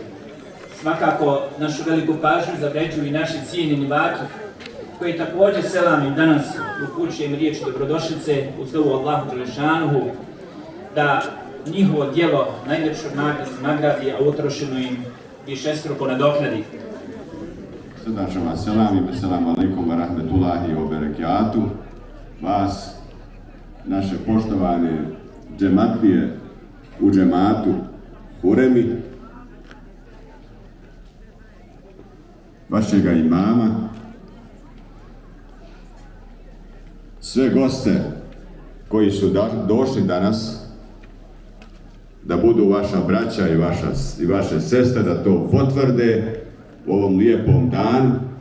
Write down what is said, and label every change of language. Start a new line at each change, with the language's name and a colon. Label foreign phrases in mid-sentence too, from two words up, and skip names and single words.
Bosnian: Svakako našu veliku pažnju zavređuju i naši cijenjeni vakif koji također selamim danas upućujem riječi dobrodošlice uz dovu
Arabic: الله جل شأنه
Bosnian: da njihovo djelo najljepšom nagradi, a utrošeno im višestruko nadoknadi. Srdačno vas selamim,
Arabic: السلام عليكم ورحمة الله وبركاته.
Bosnian: Vas, naše poštovane džematlije u džematu Huremi, vašega imama, sve goste koji su došli danas da budu vaša braća i vaše sestre, da to potvrde u ovom lijepom danu,